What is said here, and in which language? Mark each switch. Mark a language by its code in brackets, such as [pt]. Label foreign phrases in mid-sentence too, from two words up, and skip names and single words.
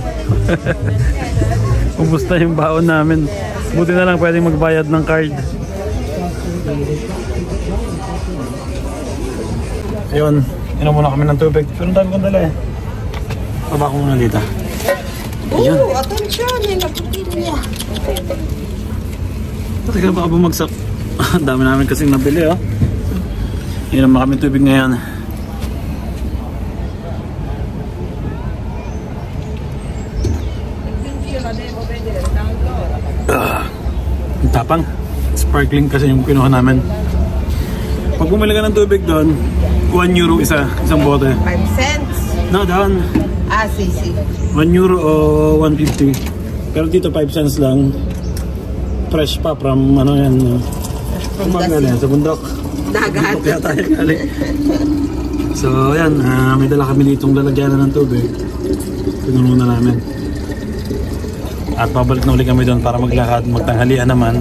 [tl] Kumusta yung baon namin? Buti na lang pwedeng magbayad ng card. Ayun, inom muna kami ng tubig. Pero ang dami kong dala eh. Baba ko muna dito. Ayun. [it] Attenzione, la bottiglia. [tl] Teka, baka bumagsak. Ang dami namin kasing nabili, oh. Inom na kami tubig ngayon. Ang tapang. Sparkling kasi yung kinuha namin. Pag bumili ka ng tubig doon, 1 euro isang bote. 5 cents. No, doon. [it] Ah, sì. [tl] 1 euro o 150. Pero dito 5 cents lang. Fresh pa from ano yan. Sa bundok. Dagat. Kaya tayo galing. So yan, may dala kami ditong lalagyanan ng tubig. Pinuno na namin. At pabalik na ulit kami doon para maglakad, magtanghalian naman.